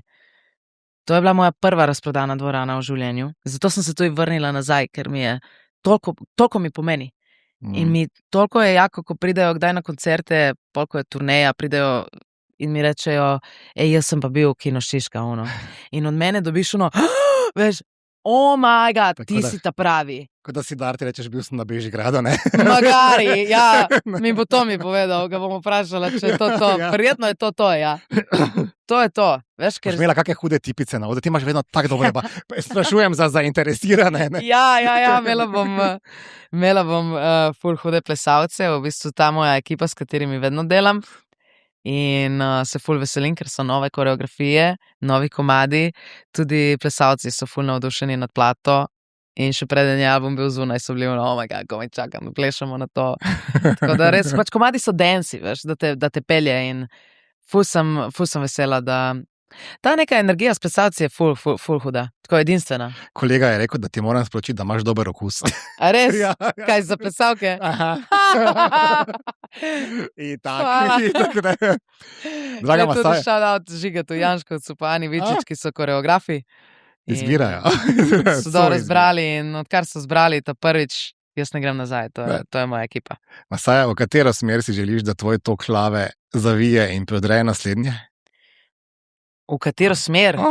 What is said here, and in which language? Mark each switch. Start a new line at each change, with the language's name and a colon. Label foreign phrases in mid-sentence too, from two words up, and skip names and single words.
Slovenian: To je bila moja prva razprodana dvorana v življenju. Zato sem se tudi vrnila nazaj, ker mi je toliko mi pomeni. In mi toliko je jako, ko pridejo kdaj na koncerte, koliko je turneja, pridejo in mi rečejo, jaz sem pa bil v Kino Šiška, In od mene dobiš veš,
English: oh my god,
Slovenian: tako ti si ta pravi. Kot da si Darti rečeš, bil sem na Bežigradu, ne? Magari, ja, mi bo to povedal, ga bom vprašala, če je to. Ja. Verjetno je to, ja. To je to, veš, ker... Imela kakšne hude tipice, ti imaš vedno tako dobre, pa sprašujem za zainteresirane, ne? Ja, imela bom ful hude plesalce, v bistvu ta moja ekipa, s katerimi vedno delam. In se ful veselim, ker so nove koreografije, novi komadi, tudi plesalci so ful navdušeni nad plato in še preden je album bil zunaj, so bili
English: oh my god,
Slovenian: ko me čakam, plešamo na to. Tako da res, pač komadi so danci, veš, da te pelje in ful sem vesela, da ta neka energija s plesalci je ful huda, tako edinstvena. Kolega je rekel, da ti moram sporočiti, da imaš dober okus. A res? Ja. Kaj za plesalke? Aha. In tako da. Draga Mastaja. Tudi shout out Žigatu Janškovcu, pa Ani Vičič, ki so koreografi. Izbirajo. So dobro zbrali in odkar so zbrali to prvič, jaz ne grem nazaj, to je moja ekipa. Masaja, v katero smer si želiš, da tvoj tok glave zavije in prodre naslednje? V katero smer?